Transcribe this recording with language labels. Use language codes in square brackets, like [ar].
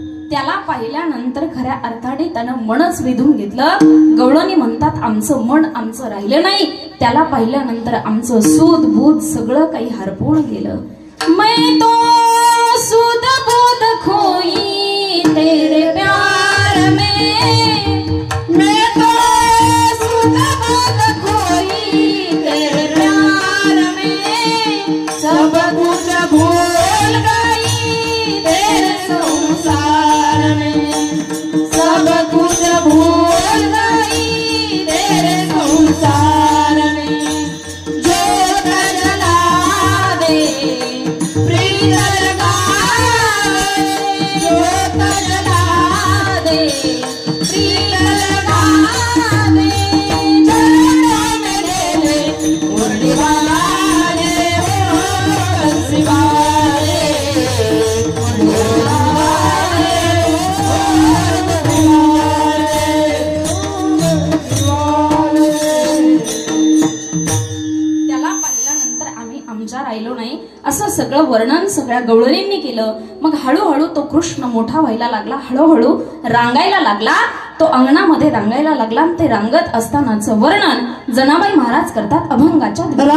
[mr] त्याला पाहिल्यानंतर खऱ्या अर्थाने त्यानं मनच वेधून घेतलं. गवळणी म्हणतात आमचं मन आमचं राहिलं नाही. त्याला पाहिल्यानंतर आमचं सूद बूद सगळं काही हरपून गेलं. [hi] मैं तो सूद बूद खोई तेरे प्यार में, मैं तो सूद बूद खोई तेरे प्यार में, सब कुछ भूल गई तेरे संसार में, सब कुछ भूल गई तेरे संसार में. ज्योत जला दे प्रीत जगा दे, ज्योत जला दे प्रीत जगा दे, चरणों में ले ले मुरली वाले ओ बंसी वाले, मुरली वाले ओ बंसी वाले. [mr] त्याला पाहिल्यानंतर आम्ही आमच्या राहिलो नाही असं सगळं वर्णन सगळ्या गवळणींनी केलं. मग हळूहळू तो कृष्ण मोठा व्हायला लागला, हळूहळू रांगायला लागला. तो अंगणामध्ये रांगायला लागला. ते रांगत असतानाचं वर्णन जनाबाई महाराज करतात अभंगाच्या